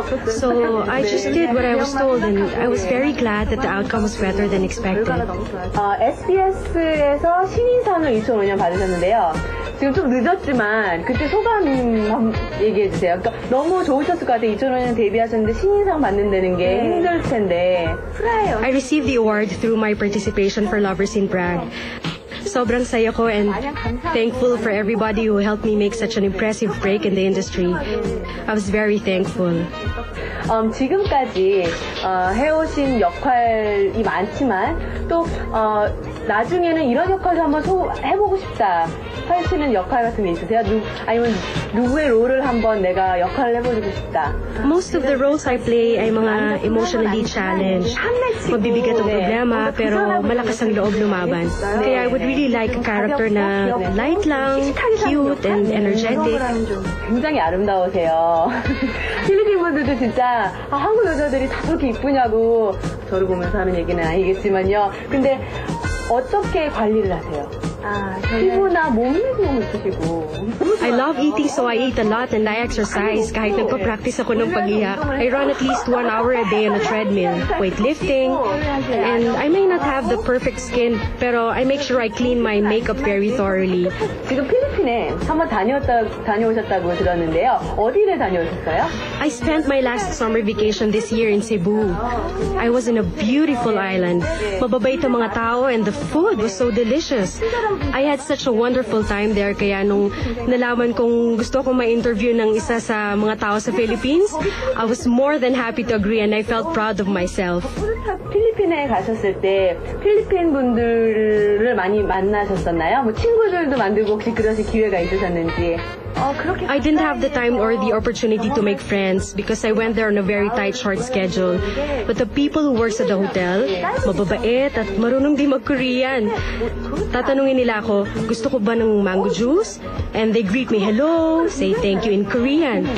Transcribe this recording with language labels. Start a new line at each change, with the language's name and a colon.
English: So I just did what I was told, and I was very glad that the outcome was better than expected.
Korean: SBS에서 신인상을 2005년 받으셨는데요. 지금 좀 늦었지만 그때 소감 얘기해 주세요. 그러니까 너무 좋으셨을 것 같아요. 2005년 데뷔하셨는데 신인상 받는다는 게 힘들 텐데.
English: I received the award through my participation for Lovers in Prague.
Filipino: Sobrang saya ko
English: and thankful for everybody who helped me make such an impressive break in the industry. I was very thankful.
Korean: 지금까지 해오신 역할이 많지만 또 나중에는 이런 역할도 한번 해보고 싶다 하시는 역할 같은 게 있으세요? 아니면 누구의 롤을 한번 내가 역할을 해보고 싶다?
English: Most of the roles I play
Filipino: ay mga
English: emotionally challenged.
Filipino: Mabibigat ang problema pero malakas ang loob lumaban.
English: Kaya I would really like a character na light lang, cute and energetic.
Korean: 굉장히 아름다우세요. 필리핀 분들도 진짜 한국 여자들이 다 그렇게 이쁘냐고 저를 보면서 하는 얘기는 아니겠지만요. 근데 어떻게 관리를 하세요? 피부나 몸매도 너무 이쁘시고.
English: I love eating, so I eat a lot and I exercise.
Filipino: Kahit nagpa-practice ako ng pag-iyak,
English: I run at least 1 hour a day on a treadmill, weightlifting, and I may not have the perfect skin,
Filipino: pero
English: I make sure I clean my makeup very thoroughly.
Korean: 지금 필리핀에 한번 다녀오셨다고 들었는데요. 어디를 다녀오셨어요?
English: I spent my last summer vacation this year in Cebu. I was in a beautiful island.
Filipino: Mababait ang mga tao
English: and the food was so delicious. I had such a wonderful time there,
Filipino: kaya nung nalaman kong gusto kong ma-interview ng isa sa mga tao sa Philippines,
English: I was more than happy to agree and I felt proud of myself.
Korean: 필리핀에 가셨을 때 필리핀 분들을 많이 만나셨었나요? 뭐 친구들도 만들고 혹시 그러실 기회가 있으셨는지?
English: I didn't have the time or the opportunity to make friends because I went there on a very tight, short schedule. But the people who works at the hotel,
Filipino: mababait at marunong din mag-Korean. Tatanungin nila ako, gusto ko ba ng mango juice?
English: And they greet me, hello, say thank you in Korean.